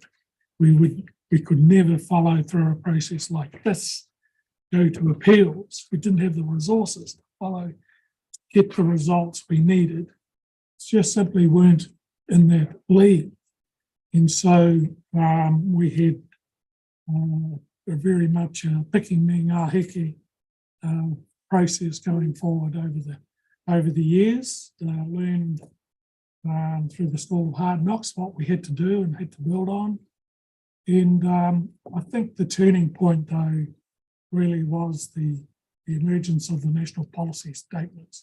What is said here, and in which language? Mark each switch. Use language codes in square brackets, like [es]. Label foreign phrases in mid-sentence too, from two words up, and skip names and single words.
[en] We could never follow through a process like this, go to appeals. We didn't have the resources to follow, get the results we needed. It's just simply weren't in that league. And so we had a very much picking me [mi] ngā heke [en] process going forward over the years. Learned through the storm of hard knocks what we had to do and had to build on. And I think the turning point, though, really was the emergence of the national policy statements.